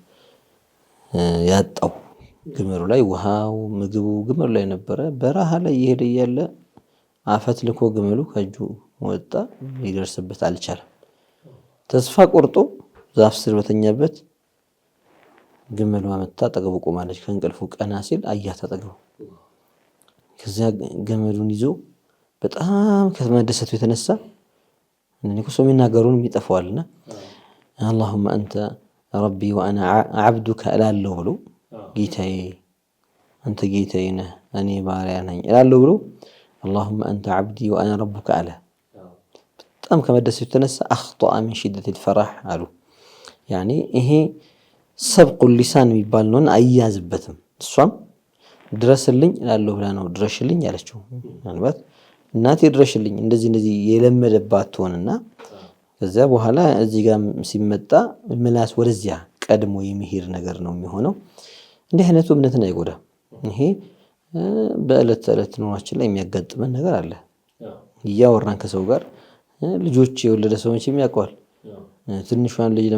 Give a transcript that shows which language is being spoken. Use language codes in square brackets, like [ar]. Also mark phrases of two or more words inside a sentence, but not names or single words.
[am] ያጣው ግመሉ ላይ ውሃው ምግቡ ግመሉ ላይ ነበረ በረሃ ላይ ይሄድ ያለ አፈት ልኮ ግመሉ ከጁ ወጣ ሊደርስበት አልቻለም ተስፋ ቆርጦ ዛፍ ስር በተኛበት ግመሉ አመጣ ጠገቡ ቆማለች ከእንቅልፉ ቀና ሲል አያት አጠገቡ ከዛ ግመሉን ይዞ በጣም ከመደሰቱ የተነሳ እነሱ ሰው የሚናገሩን ይጠፋዋልና [ar] اللهم انت ربي وانا عبدك [am] እላለሁ ብሎ ጌታዬ አንተ ጌታዬ ነህ እኔ ባሪያ ነኝ እላለሁ ብሎ [ar] اللهم انت عبدي وانا ربك على [am] በጣም ከመደሰቱ የተነሳ [ar] اخطا من شده الفرح [am] አሉ يعني ይሄ [ar] سبق اللسان [am] የሚባል ነው አያዝበትም እሷም ድረስልኝ እላለሁ ብላ ነው ድረሽልኝ ያለችው ማለት እናቴ ድረሽልኝ እንደዚህ የለመደባት ሆነና ከዛ በኋላ እዚህ ጋር ሲመጣ ምላስ ወደዚያ ቀድሞ የሚሄድ ነገር ነው የሚሆነው እንዲህ አይነቱ እምነትን አይጎዳ ይሄ በእለት ተእለት ኑሯችን ላይ የሚያጋጥመን ነገር አለ ያወራን ከሰው ጋር ልጆች የወለደ ሰዎች የሚያውቀዋል ትንሿን ልጅ